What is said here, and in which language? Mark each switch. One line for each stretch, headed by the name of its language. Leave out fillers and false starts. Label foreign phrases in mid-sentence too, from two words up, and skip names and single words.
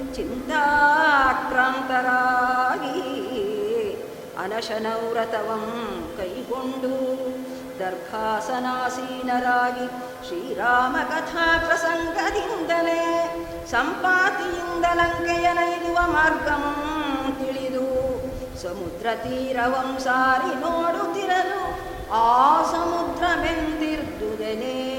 Kannada: ಚಿಂತಾಕ್ರಾಂತರಾಗಿ ಅನಶನವ್ರತವಂ ಕೈಗೊಂಡು ದರ್ಭಾಸನಾಸೀನರಾಗಿ ಶ್ರೀರಾಮ ಕಥಾ ಪ್ರಸಂಗದಿಂದಲೇ ಸಂಪಾತಿಯಿಂದ ಲಂಕೆಯ ನೈದುವ ಮಾರ್ಗಂ ತಿಳಿದು ಸಮುದ್ರ ತೀರವಂ ಸಾರಿ ನೋಡುತ್ತಿರಲು ಆ ಸಮುದ್ರವೆಂದಿರ್ದುದನೇ.